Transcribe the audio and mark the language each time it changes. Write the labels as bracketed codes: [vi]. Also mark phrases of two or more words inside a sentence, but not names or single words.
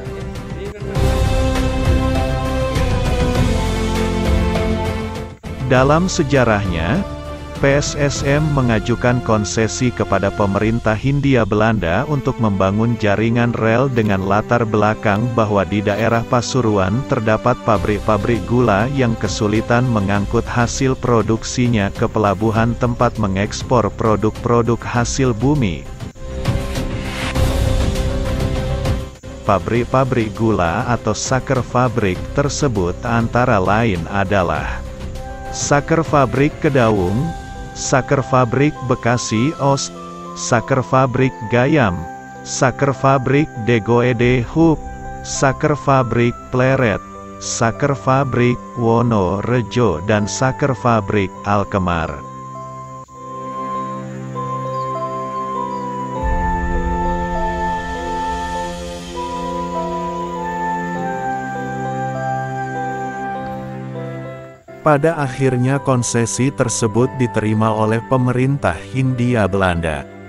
[id] Dalam sejarahnya, PSSM mengajukan konsesi kepada pemerintah Hindia Belanda untuk membangun jaringan rel dengan latar belakang bahwa di daerah Pasuruan terdapat pabrik-pabrik gula yang kesulitan mengangkut hasil produksinya ke pelabuhan tempat mengekspor produk-produk hasil bumi. Pabrik-pabrik gula atau [nl] saker fabrik [id] tersebut antara lain adalah Saker Fabrik Kedaung, Saker Fabrik Bekasi Ost, Saker Fabrik Gayam, Saker Fabrik Degoede Hub, Saker Fabrik Pleret, Sakerfabrik Wonorejo dan Sakerfabrik Alkemar. Pada akhirnya konsesi tersebut diterima oleh pemerintah Hindia Belanda.